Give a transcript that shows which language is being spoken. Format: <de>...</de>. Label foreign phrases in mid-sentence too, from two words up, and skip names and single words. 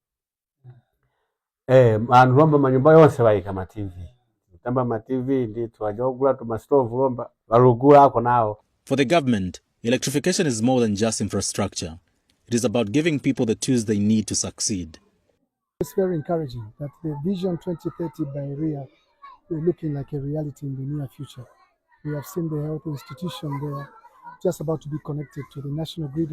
<ny>anthu lomba manyumba yonse waika ma TV tamba ma TV ndithu ajogula tu ma stove lomba walugula ako nawo.</ny> <en>For the government, electrification is more than just infrastructure. It is about giving people the tools they need to succeed. It's very encouraging that the Vision 2030 by REA is looking like a reality in the near future. We have seen the health institution there just about to be connected to the national grid.</en>